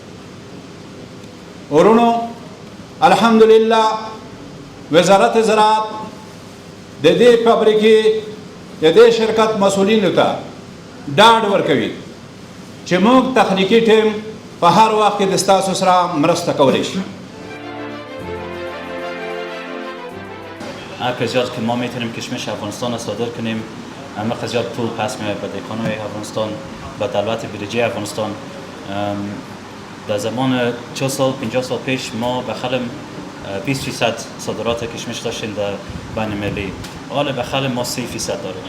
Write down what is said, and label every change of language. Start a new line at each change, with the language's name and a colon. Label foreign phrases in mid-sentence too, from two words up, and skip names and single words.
Pashto: ورونو الحمدلله وزارت زراعت د دې فابریکې د دې شرکت مسؤلینو ته ډاډ ورکوي چې موږ تخنیکي ټیم په هر وخت کې د ستاسو سره مرسته کولی شي.
Persian: هر زیاد که ما میتونیم کشمش افغانستان را صادر کنیم همه زیاد پول پس میاد به دهقانای افغانستان، به دولت بودجه افغانستان. در زمان 40 سال 50 سال پیش ما بخل 20% صادرات کشمش داشتیم در بین المللی، حالا بخل ما 30% داریم.